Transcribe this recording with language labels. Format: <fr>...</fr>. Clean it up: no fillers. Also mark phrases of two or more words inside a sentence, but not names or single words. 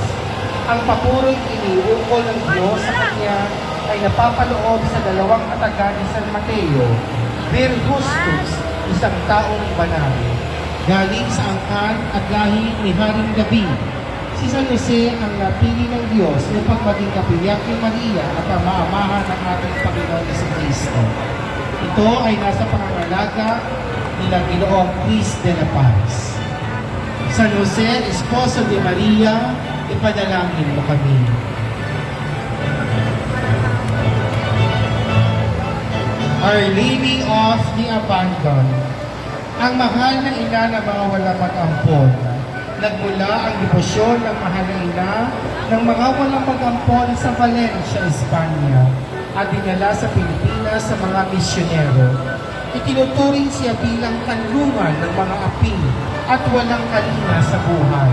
<tl>Ang papurong iniuukol ng Diyos sa kanya ay napapaloob sa dalawang kataga ni San Mateo,</tl> <la>Vir Justus,</la> <tl>isang taong banal, galing sa angkan at lahi ni Haring David. Si San Jose ang napili ng Diyos upang maging kapilyang kay Maria at ang maamahan ng ating Panginoon si Cristo. Ito ay nasa pangangalaga nila Ginoong Cris de la Paz. San Jose,</tl> <es>Esposo de Maria,</es> <tl>ipanalangin mo kami.</tl> <en>Our Lady of the Abandoned,</en> <tl>ang mahal na ina na mga walang mag-ampon. Nagmula ang debosyon ng mahal na ina ng mga walang mag-ampon sa Valencia, Espanya at dinala sa Pilipinas sa mga misyonero. Itinuturing siya bilang kanlungan ng mga api at walang kalina sa buhay.</tl>